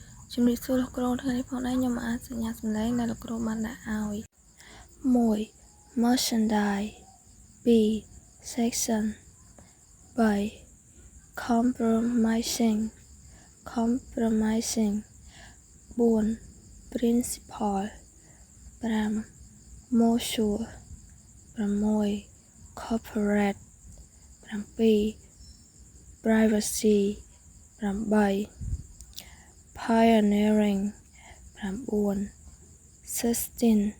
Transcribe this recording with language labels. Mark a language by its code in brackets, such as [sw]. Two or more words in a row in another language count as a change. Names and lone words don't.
[km] ជំរាបសួរលោកគ្រូថ្ងៃនេះផងដែរខ្ញុំអាចសញ្ញាសម្លេងដែលលោកគ្រូបានដាក់ឲ្យ [en] 1 merchandise 2 section 3 compromising 4 principal 5 mutual 6 corporate 7 privacy 8 pioneering 9 sustain